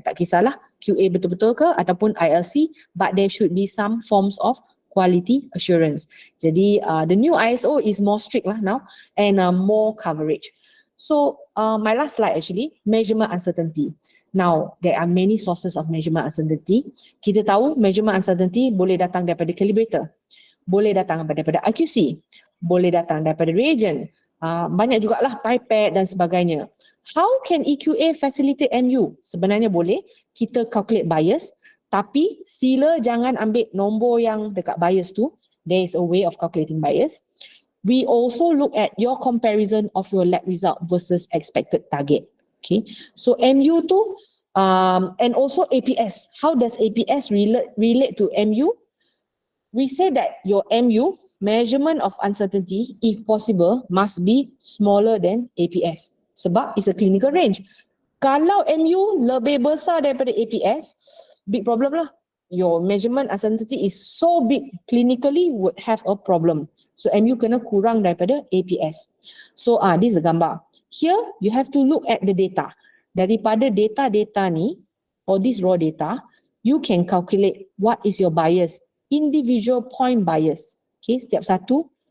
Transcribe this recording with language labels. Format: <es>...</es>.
<ms>Tak kisahlah QA betul-betul ke ataupun ILC,</ms> <en>but there should be some forms of quality assurance. Jadi the new ISO is more strict lah now and more coverage. So my last slide actually, measurement uncertainty. Now there are many sources of measurement uncertainty.</en> <ms>Kita tahu measurement uncertainty boleh datang daripada calibrator, boleh datang daripada IQC, boleh datang daripada reagent, banyak jugalah pipette dan sebagainya.</ms> <en>How can EQA facilitate MU?</en> <ms>Sebenarnya boleh, kita calculate bias, tapi sila jangan ambil nombor yang dekat bias tu.</ms> <en>There is a way of calculating bias. We also look at your comparison of your lab result versus expected target. Okay, so MU tu and also APS. How does APS relate to MU? We say that your MU, measurement of uncertainty, if possible, must be smaller than APS. Sebab it's a clinical range.</en> <ms>Kalau MU lebih besar daripada APS, big problem lah.</ms> <en>Your measurement uncertainty is so big, clinically would have a problem. So MU</en> <ms>kena kurang daripada</ms> <en>APS. So this is the gambar. Here you have to look at the data.</en> <ms>Daripada data ni</ms> <en>or this raw data, you can calculate what is your bias, individual point bias. Okay,</en> <ms>setiap satu.</ms>